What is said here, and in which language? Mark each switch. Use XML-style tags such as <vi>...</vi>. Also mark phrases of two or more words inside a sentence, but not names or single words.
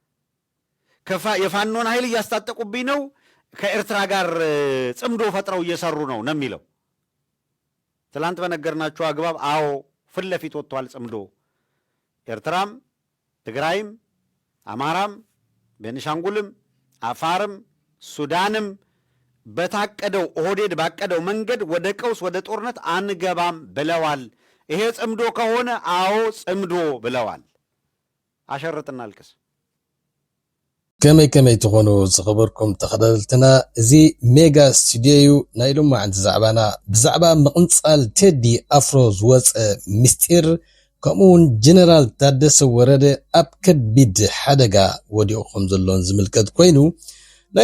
<am>የፋኖን ኃይል እያስታጠቁብኝ ነው፣ ከኤርትራ ጋር ጽምዶ ፈጥረው እየሰሩ ነው የሚለው። ትላንት በነገርናችሁ አግባብ አዎ ፊት ለፊት ወጥቷል ጽምዶ። ኤርትራም ትግራይም አማራም ቤኒሻንጉልም አፋርም ሱዳንም በታቀደው ኦህዴድ ባቀደው መንገድ ወደ ቀውስ ወደ ጦርነት አንገባም ብለዋል። ይሄ ጽምዶ ከሆነ አዎ ጽምዶ ብለዋል። አሸርጥና አልቅስ።</am> <ti>ከመይ ትኾኑ ዝኽበርኩም ተኸታተልትና እዚ ሜጋ ስቱዲዮ ናይ ሎማዓንቲ ዛዕባና ብዛዕባ ምቕንፃል ቴዲ ኣፍሮ ዝወፀ ምስጢር ከምኡውን ጀነራል ታደሰ ወረደ ኣብ ከቢድ ሓደጋ ወዲቑ ከም ዘሎን ዝምልከት ኮይኑ ናይ</ti>